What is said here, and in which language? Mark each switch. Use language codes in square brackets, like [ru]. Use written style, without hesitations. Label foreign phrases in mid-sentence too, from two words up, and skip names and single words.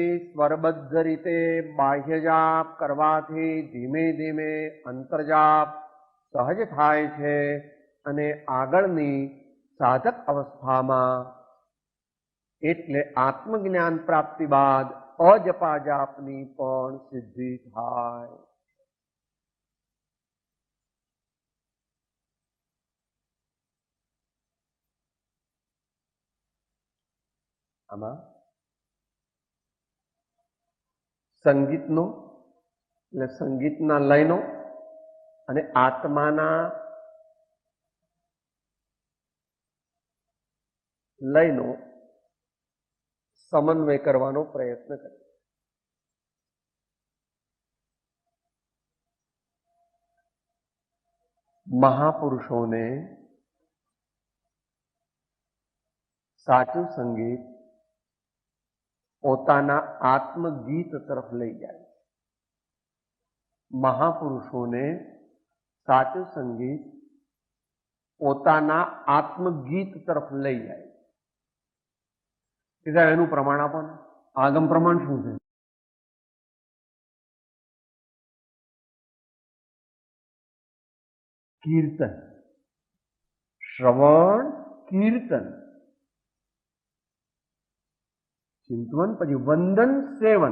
[gu] સ્વરબદ્ધ રીતે બાહ્ય જાપ કરવાથી ધીમે ધીમે અંતરજાપ સહજ થાય છે અને આગળની સાધક અવસ્થામાં એટલે આત્મજ્ઞાન પ્રાપ્તિ બાદ અજપા જાપની પણ સિદ્ધિ થાય। આમાં સંગીતનો એટલે સંગીતના લયનો અને આત્માના લયનો સમન્વય કરવાનો પ્રયત્ન કરે। મહાપુરુષોને સાચું સંગીત પોતાના આત્મગીત તરફ લઈ જાય। મહાપુરુષો સાચું સંગીત પોતાના આત્મગીત તરફ લઈ જાય। એનું પ્રમાણ આપો ને આગમ પ્રમાણ શું છે? કીર્તન, શ્રવણ, કીર્તન, ચિંતવન, પછી વંદન, સેવન।